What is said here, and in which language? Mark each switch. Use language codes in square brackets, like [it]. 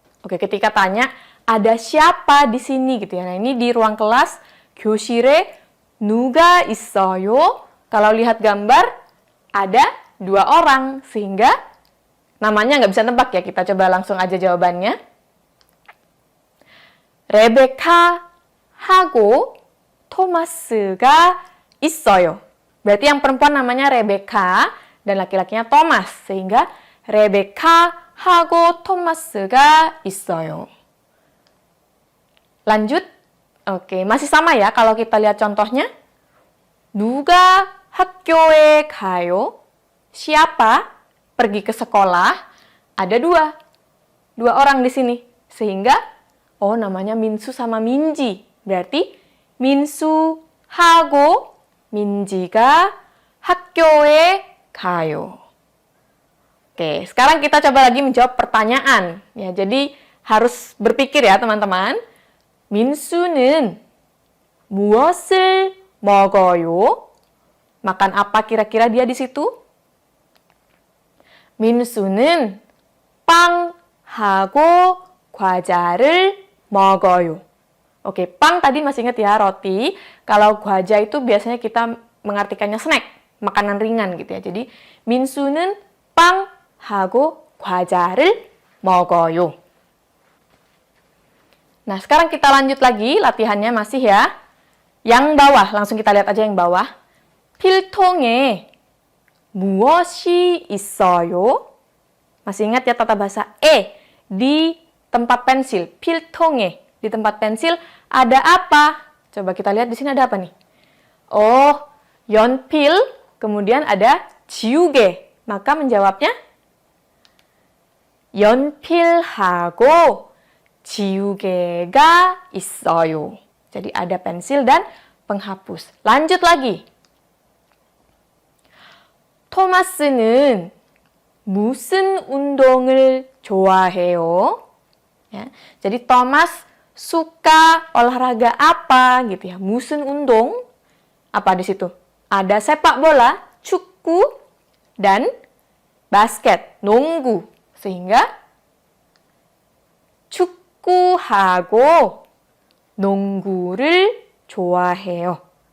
[id] Oke, ketika tanya ada siapa di sini gitu ya. Nah, ini di ruang kelas [ko] 교실에 누가 있어요? [id] Kalau lihat gambar ada dua orang sehingga namanya nggak bisa nebak ya. Kita coba langsung aja jawabannya. [ko] 레베카하고 토마스가 있어요. [id] Berarti yang perempuan namanya Rebecca dan laki-lakinya Thomas. [ko] Sehingga 레베카하고 토마스가 있어요. [id] Lanjut. Oke, masih sama ya kalau kita lihat contohnya. [ko] 누가 학교에 가요? [id] Siapa pergi ke sekolah? Ada dua. Dua orang di sini. Sehingga oh, namanya 민수 sama 민지. [ko] Berarti 민수하고 민지가 학교에 가요. [id] Oke, sekarang kita coba lagi menjawab pertanyaan. Ya, jadi harus berpikir ya, teman-teman. [ko] 민수는 무엇을 먹어요? [id] Makan apa kira-kira dia di situ? [ko] 민수는 빵하고 과자를 먹어요. [id] Oke, 빵 tadi masih ingat ya, roti. Kalau 과자 itu biasanya kita mengartikannya snack, makanan ringan gitu ya. [ko] Jadi, 민수는 빵하고 과자를 먹어요. [id] Nah, sekarang kita lanjut lagi latihannya masih ya. Yang bawah, langsung kita lihat aja yang bawah. [ko] 필통에 무엇이 있어요? [id] Masih ingat ya tata bahasa di tempat pensil, 필통에. Di tempat pensil ada apa? Coba kita lihat di sini ada apa nih? Oh, 연필, kemudian ada 지우개. Maka menjawabnya [ko] 연필하고 지우개가 있어요. [id] Jadi ada pensil dan penghapus. Lanjut lagi. [ko] 토마스는 무슨 운동을 좋아해요? [id] Ya, jadi Thomas suka olahraga apa gitu ya? 무슨 운동? Apa di situ? Ada sepak bola, 축구, dan basket, 농구. [ko] Sehingga 축구하고 농구를 좋아해요.